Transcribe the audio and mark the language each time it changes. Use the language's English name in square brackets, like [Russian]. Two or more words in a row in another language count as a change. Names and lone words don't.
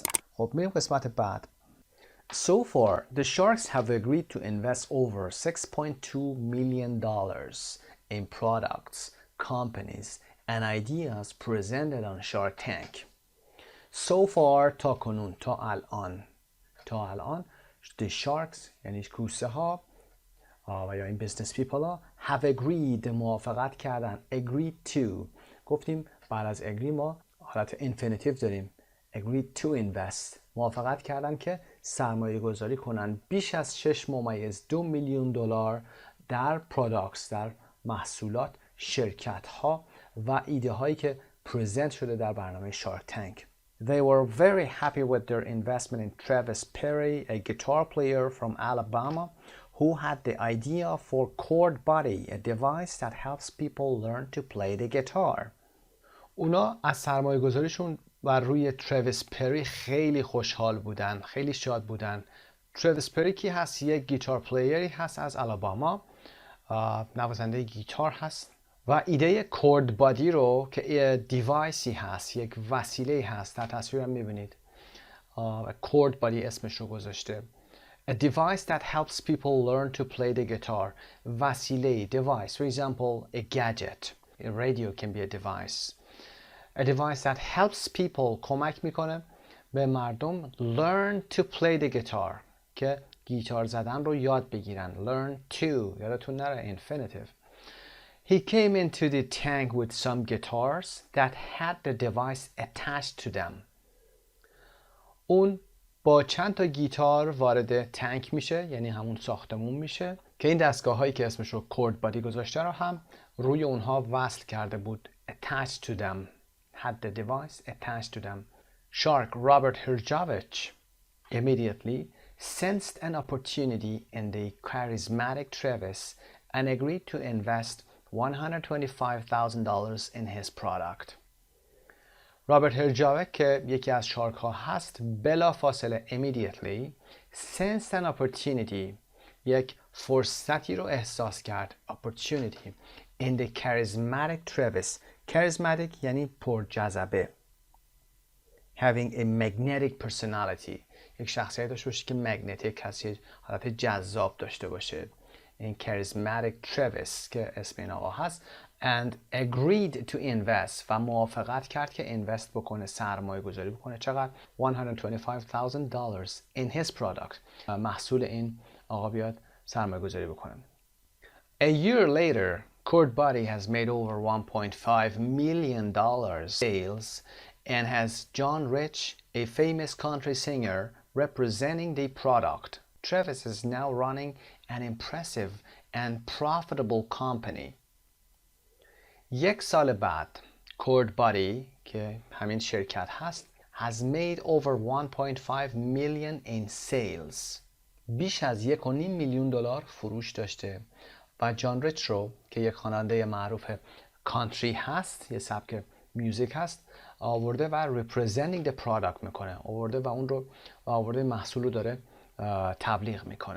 [Persian] خب میریم قسمت بعد. [English] So far, the sharks have agreed to invest over $6.2 million in products, companies, and ideas presented on Shark Tank. So far [Persian] تا کنون، تا الان [English] the sharks [Persian] یعنی کوسه ها و یا این [English] business people [Persian] ها [English] have agreed [Persian] موافقت کردن. [English] agreed to [Persian] گفتیم بعد از agree ما حالت infinitive داریم. [English] agreed to invest [Persian] موافقت کردن که سرمایه گذاری کنن بیش از 6.2 میلیون دلار در products، در محصولات، شرکت ها و ایده هایی که پرزنت شده در برنامه شارک تانک. [English] They were very happy with their investment in Travis Perry, a guitar player from Alabama, who had the idea for Chord Buddy, a device that helps people learn to play the guitar. [Persian] اونا از سرمایه گذاریشون بر روی ترویس پری خیلی خوشحال بودن، خیلی شاد بودن. ترویس پری کی هست؟ یک گیتار پلیری هست از آلاباما، نوازنده گیتار هست و ایده کورد بادی رو که دیوایسی هست، یک وسیله هست، در تصویر هم میبینید کورد بادی اسمش رو گذاشته. [English] A device that helps people learn to play the guitar. وسیله، device. For example, a gadget. A radio can be a device. A device that helps people [Persian] کمک میکنه به مردم [English] learn to play the guitar [Persian] که گیتار زدن رو یاد بگیرن. [English] Learn to [Persian] یادتون نره [English] infinitive. He came into the tank with some guitars that had the device attached to them. [Persian] اون با چند تا گیتار وارد تانک میشه، یعنی همون ساختمون میشه که این دستگاه هایی که اسمش رو کورد بادی گذاشته رو هم روی اونها وصل کرده بود. [English] Attached to them. Had the device attached to them. Shark Robert Herjavec immediately sensed an opportunity in the charismatic Travis and agreed to invest $125,000 in his product. [Persian] رابرت هرجاوک که یکی از شارک ها هست بلا فاصله [English] immediately sensed an opportunity [Persian] یک فرصتی رو احساس کرد. [English] opportunity in the charismatic Travis. [Persian] charismatic یعنی پرجذبه. [English] having a magnetic personality [Persian] یک شخصیت داشته باشه که magnetic هست، یک حالت جذاب داشته باشه. این [English] charismatic Travis [Persian] که اسم این آقا هست [English] and agreed to invest [Persian] و موافقت کرد که invest بکنه، سرمایه گذاری بکنه. چقدر؟ [English] $125,000 in his product. [Persian] محصول این آقا بیاد سرمایه گذاری بکنه. [English] A year later, Chord Buddy has made over $1.5 million sales and has John Rich, a famous country singer, representing the product. Travis is now running an impressive and profitable company. [Persian] یک سال بعد Chord Buddy که همین شرکت هست [English] has made over 1.5 million in sales. [Persian] بیش از 1.5 میلیون دلار فروش داشته و جان ریچ رو که یک خواننده معروف کانتری هست، یه سبک میوزیک هست، آورده و [English] representing the product [Persian] میکنه، آورده و اون رو و آورده محصول رو داره تبلیغ میکنه.